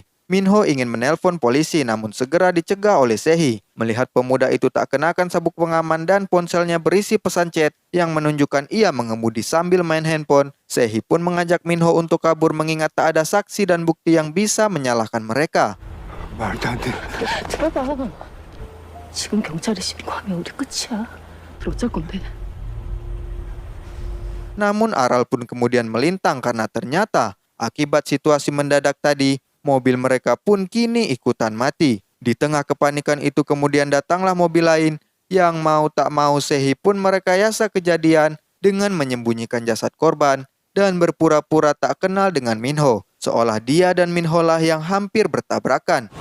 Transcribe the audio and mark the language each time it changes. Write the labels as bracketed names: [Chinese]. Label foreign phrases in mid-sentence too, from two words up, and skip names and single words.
[Indonesian] Minho ingin menelpon polisi namun segera dicegah oleh Sehi. Melihat pemuda itu tak kenakan sabuk pengaman dan ponselnya berisi pesan chat yang menunjukkan ia mengemudi sambil main handphone, Sehi pun mengajak Minho untuk kabur mengingat tak ada saksi dan bukti yang bisa menyalahkan mereka. [Korean] 말도 안 돼. 제발. 지금 경찰이 신고 하면 우리 끝이야. 그럼 어쩔 건데? [Indonesian] Namun Aral pun kemudian melintang karena ternyata akibat situasi mendadak tadi, mobil mereka pun kini ikutan mati. Di tengah kepanikan itu kemudian datanglah mobil lain yang mau tak mau Sehi pun merekayasa kejadian dengan menyembunyikan jasad korban dan berpura-pura tak kenal dengan Minho, seolah dia dan Minho lah yang hampir bertabrakan.